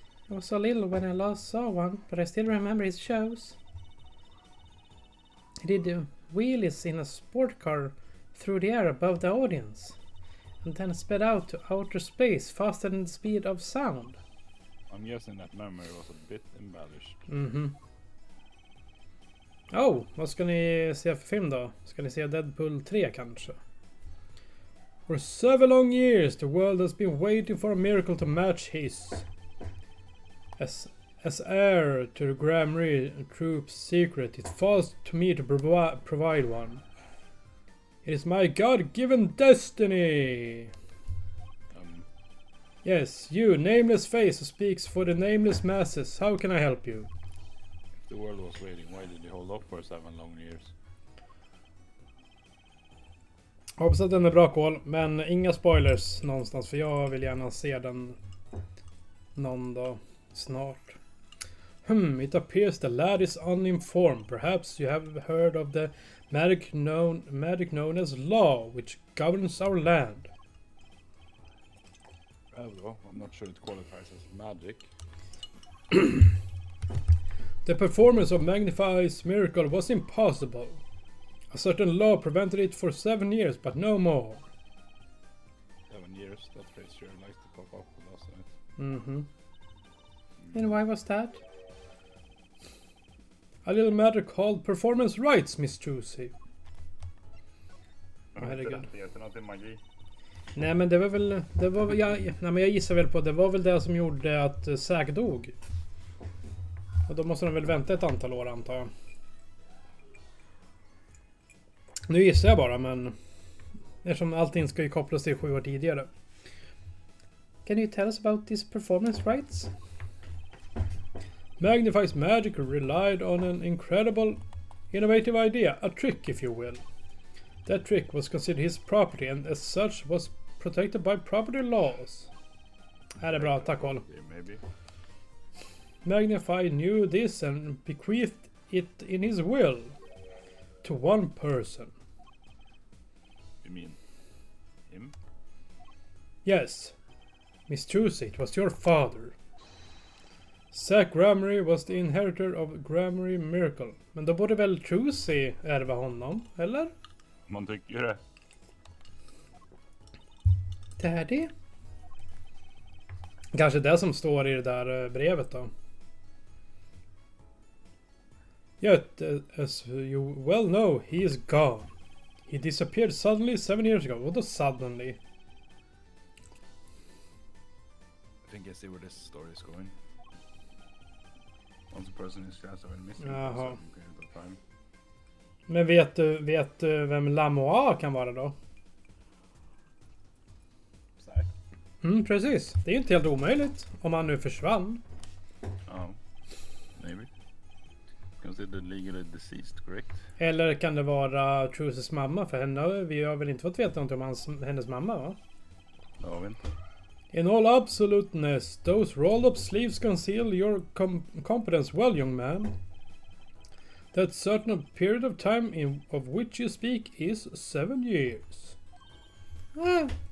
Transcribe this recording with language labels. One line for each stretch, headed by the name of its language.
English: I was so little when I last saw one, but I still remember his shows. He did wheelies in a sport car through the air above the audience, and then sped out to outer space faster than the speed of sound. I'm guessing that memory was a bit embellished.
Swedish: Oh, vad ska ni se för film då? Ska ni se Deadpool 3 kanske?
English: For 7 long years the world has been waiting for a miracle to match his. As heir to the Gramarye troop's secret, it falls to me to provide one. It is my God-given destiny! Yes, you, nameless face who speaks for the nameless masses, how can I help you? If the world was waiting, why did he hold off for 7 long years?
Swedish: Hoppas att den är bra koll, men inga spoilers någonstans, för jag vill gärna se den någon dag snart.
English: It appears the lad is uninformed. Perhaps you have heard of the magic known as law, which governs our land. Well, I'm not sure it qualifies as magic. The performance of Magnify's miracle was impossible. A certain law prevented it for 7 years, but no more. 7 years, that phrase sure likes to pop up, doesn't it? Mm-hmm. And why was that? A little matter called performance rights, Miss Trucy.
Swedish: Herregud. Det heter något i magi. Nej men det var väl... nej men jag gissar väl på det var väl det som gjorde att Zack dog. Och då måste de väl vänta ett antal år antar jag. Nu gissar jag bara men... Eftersom allting ska ju kopplas till 7 år tidigare.
English: Can you tell us about this performance rights? Magnify's magic relied on an incredible, innovative idea, a trick if you will. That trick was considered his property and as such was protected by property laws.
Swedish: Här är bra, tack Håll.
English: Maybe. Magnify knew this and bequeathed it in his will to one person. You mean him? Yes, Miss Trucy, it was your father. Zack Grammary was the inheritor of Grammary Miracle.
Swedish: Men då borde väl Trucy ärva honom, eller? Man tycker det.
English: Daddy?
Swedish: Kanske det som står i det där brevet då.
English: Yet, as you well know, he is gone. He disappeared suddenly 7 years ago. What does suddenly? I think I see where this story is going. Once a person is cast away missing
Swedish: Jaha.
English: for a certain period of time.
Swedish: Men vet du vem Lamois kan vara då? Zack? Precis. Det är ju inte helt omöjligt. Om han nu försvann.
English: Oh. Maybe. Considered legally deceased, correct?
Swedish: Eller kan det vara Trucys mamma? För henne, vi har väl inte fått veta något om hennes mamma va? Det har vi inte.
English: In all absoluteness, those rolled up sleeves conceal your competence well, young man. That certain period of time of which you speak is 7 years. Ah.